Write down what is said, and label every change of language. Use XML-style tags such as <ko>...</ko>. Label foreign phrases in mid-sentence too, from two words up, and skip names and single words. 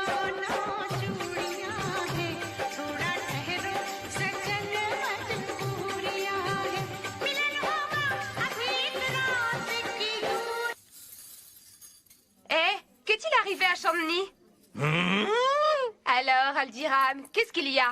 <hi>चूड़ियां हैं, थोड़ा ठहरो सजन मजबूरियां हैं, मिलन होगा अभी रात की दूर।</hi> <fr>Eh, qu'est-il arrivé à Chandni? Alors, Aldiram, qu'est-ce qu'il y a?</fr>